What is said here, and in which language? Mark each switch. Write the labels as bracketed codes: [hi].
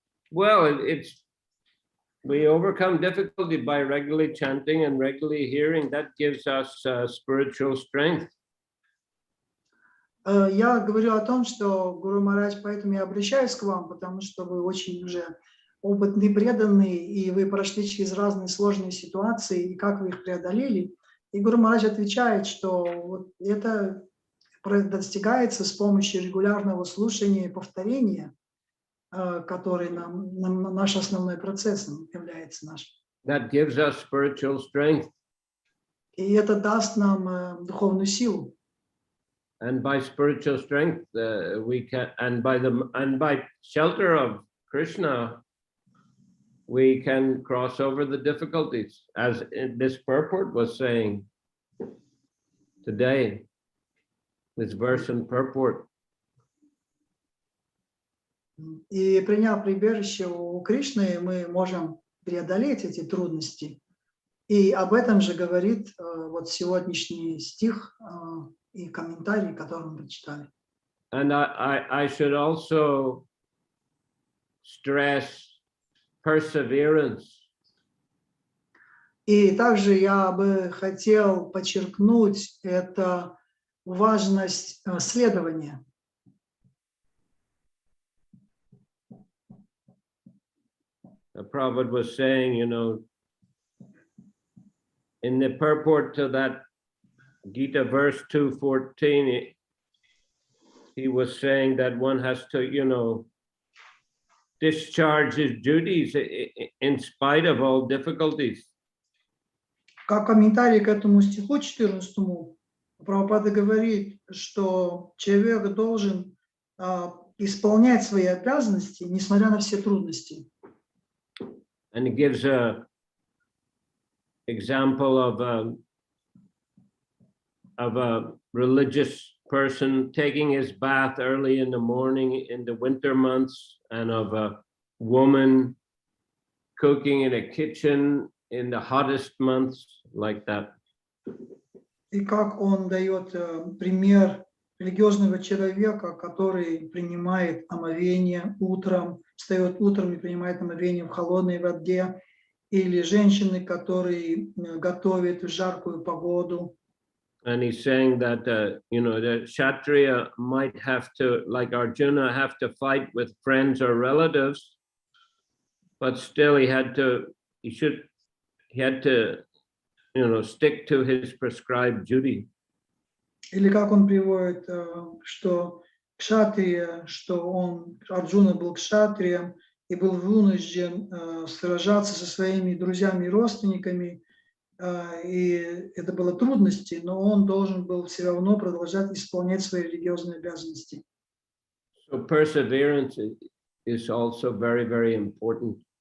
[en] Well, we overcome difficulty by regularly chanting and regularly hearing. That gives us spiritual strength. [ru] Я говорю о том, что, Гуру Махарадж, поэтому я обращаюсь к вам, потому что вы очень уже опытный, преданный, и вы прошли через разные сложные ситуации, и как вы их преодолели. И Гуру Махарадж отвечает, что вот это достигается с помощью регулярного слушания и повторения, который наш основной процесс является наш. [en] That gives us spiritual strength. [ru] И это даст нам духовную силу. [en] And by spiritual strength, we can, and by shelter of Krishna, we can cross over the difficulties, as this purport was saying. today, this verse and purport. [ru] И приняв прибежище у Кришны, мы можем преодолеть эти трудности. И об этом же говорит вот сегодняшний стих и комментарий, который мы прочитали. [en] And I should also stress perseverance. [ru] И также я бы хотел подчеркнуть это важность следования. [en] The Prabhupada was saying, you know, in the purport to that Gita verse 2:14, he was saying that one has to, you know, discharge his duties in spite of all difficulties. [ru] Как комментарий к этому стиху 14, Прабхупада говорит, что человек должен исполнять свои обязанности, несмотря на все трудности. [en] And he gives a example of a religious person taking his bath early in the morning in the winter months, and of a woman cooking in a kitchen in the hottest months, like that. [ru] И как он дает пример религиозного человека, который принимает омовение утром, встает утром и принимает омовение в холодной воде, или женщины, которые готовят в жаркую погоду. [en] And he's saying that, you know, the Kshatriya might have to, like Arjuna, have to fight with friends or relatives, but still he had to, you know, stick to his prescribed duty. [ru] Или как он приводит, что кшатрия, Арджуна был кшатрием и был вынужден сражаться со своими друзьями и родственниками, и это было трудности, но он должен был все равно продолжать исполнять свои религиозные обязанности. [en] So perseverance is also very, very important.